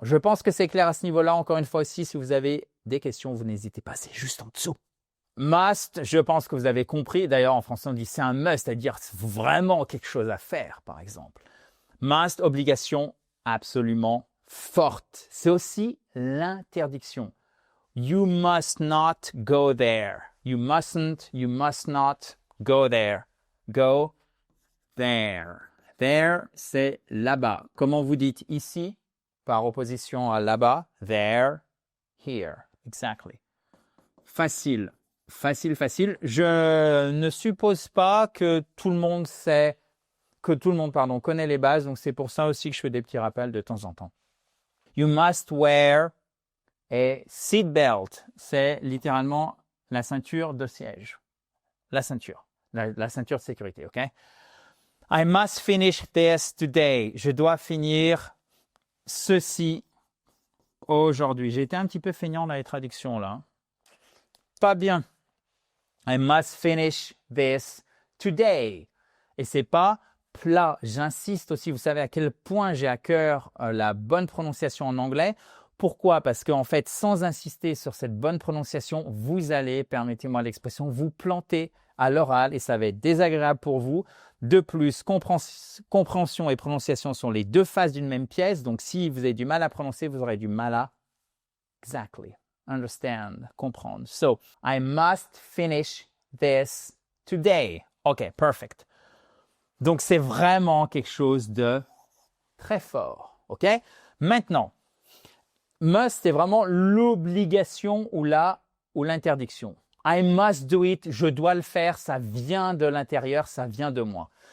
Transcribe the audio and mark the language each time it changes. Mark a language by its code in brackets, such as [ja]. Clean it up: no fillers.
[fr] Je pense que c'est clair à ce niveau-là. Encore une fois aussi, si vous avez des questions, vous n'hésitez pas, c'est juste en dessous. Must, je pense que vous avez compris. D'ailleurs, en français, on dit c'est un must, c'est-à-dire vraiment quelque chose à faire, par exemple. Must, obligation absolument forte. C'est aussi l'interdiction. [en] You must not go there. You mustn't, you must not go there. Go there. There, [fr] c'est là-bas. Comment vous dites ici, par opposition à là-bas? [en] There, here. Exactly. [fr] Facile. Facile, facile. Je ne suppose pas que tout le monde sait, connaît les bases. Donc, c'est pour ça aussi que je fais des petits rappels de temps en temps. [en] You must wear a seat belt. [fr] C'est littéralement la ceinture de siège. La ceinture. La ceinture de sécurité, OK? [en] I must finish this today. [fr] Je dois finir ceci aujourd'hui. J'ai été un petit peu feignant dans les traductions là. Pas bien. [en] I must finish this today. [fr] Et c'est pas là, j'insiste aussi, vous savez à quel point j'ai à cœur la bonne prononciation en anglais. Pourquoi? Parce qu'en fait, sans insister sur cette bonne prononciation, vous allez, permettez-moi l'expression, vous planter à l'oral et ça va être désagréable pour vous. De plus, compréhension et prononciation sont les deux faces d'une même pièce. Donc, si vous avez du mal à prononcer, vous aurez du mal à [en] exactly understand, [fr] comprendre. [en] So, I must finish this today. OK, perfect. [fr] Donc, c'est vraiment quelque chose de très fort. OK? Maintenant, must, c'est vraiment l'obligation ou l'interdiction. [en] I must do it, [fr] je dois le faire, ça vient de l'intérieur, ça vient de moi.